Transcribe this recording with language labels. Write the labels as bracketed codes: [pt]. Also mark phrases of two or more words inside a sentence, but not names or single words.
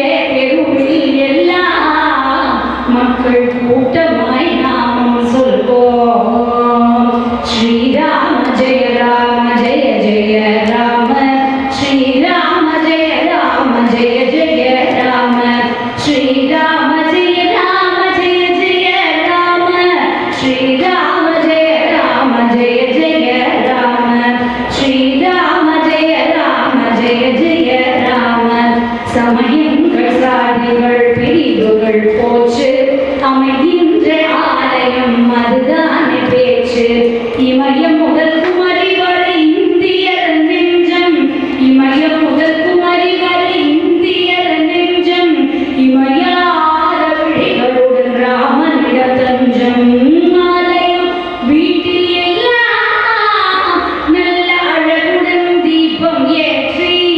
[ta] தெருவில் எல்லாம் மக்கள் கூட்டமாய் நாமம் சொல்வோம் [sa] श्रीराम जय राम जय जय राम श्रीराम जय राम जय जय राम श्रीराम जय राम जय जय राम श्रीराम जय राम जय जय राम श्रीराम जय राम जय जय राम சமயங்கள் [ta] சாதிகள் பிரிவுகள் போச்சு அமைகின்ற ஆலயம் அதுதானே பேச்சு இமயம் முதல் குமரி வரை இந்தியர் நெஞ்சம் இமயம் முதல் குமரி வரை இந்தியர் நெஞ்சம் இமயார விழிகளுடன் ராமனிடம் தஞ்சம் ஆலயம் வீட்டில் எல்லாம் நல்ல அழகுடன் தீபம் ஏற்றி